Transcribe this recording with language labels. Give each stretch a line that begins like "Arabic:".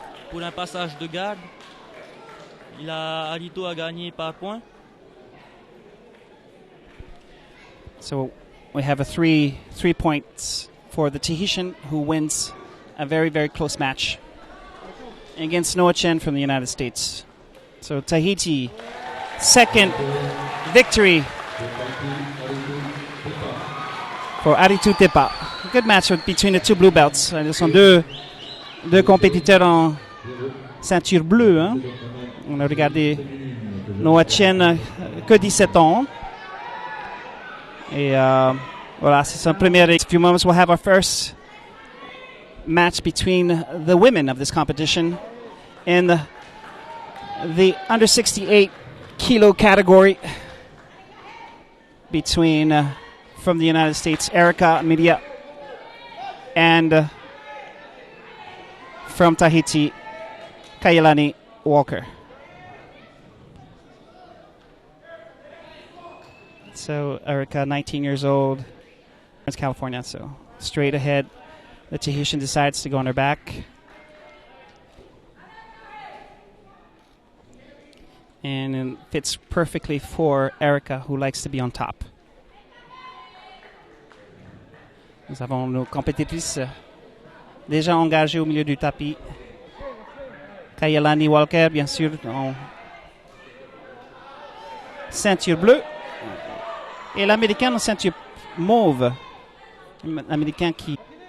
French: Pour un passage de garde, Arito a gagné par point.
English: So we have a 3 points for the Tahitian, who wins a very, very close match against Noah Chen from the United States. So Tahiti, second victory for Aritu Tepa. A good match between the two blue belts.
French: Ce sont deux compétiteurs en ceinture bleue. Hein. On a regardé Noah Chen, que 17 ans. Et voilà, c'est son premier.
English: In a few moments, we'll have our first match between the women of this competition in the under 68 kilo category between from the United States, Erica Media, and from Tahiti, Kailani Walker. So Erica, 19 years old, it's California, so straight ahead. The Tahitian decides to go on her back. And it fits perfectly for Erica, who likes to be on top.
French: Nous avons nos compétitrices déjà engagées au milieu du tapis. Kailani Walker, bien sûr, en ceinture bleue. Et l'Américaine en ceinture mauve. L'Américain qui...